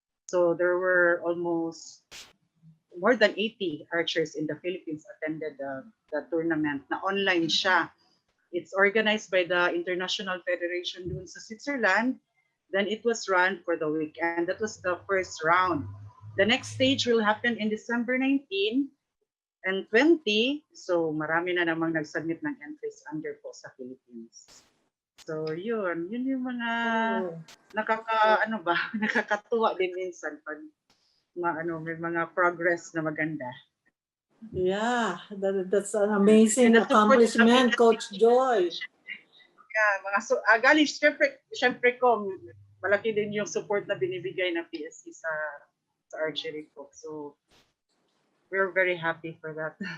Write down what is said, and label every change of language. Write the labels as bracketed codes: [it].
[en] So there were almost more than 80 archers in the Philippines attended the tournament [tl] na online siya. [en] It's organized by the International Federation [tl] dun sa [en] Switzerland. Then it was run for the weekend. That was the first round. The next stage will happen in December 19 and 20. [tl] So marami na namang nag-submit ng entries under po sa Philippines. So yun yung mga nakakatuwa din minsan pag may mga progress na maganda. [en] Yeah, that's an amazing accomplishment, Coach Joy. [tl] Yeah, galing syempre ko malaki din yung support na binibigay ng PSC sa archery ko. [en] So we're very happy for that.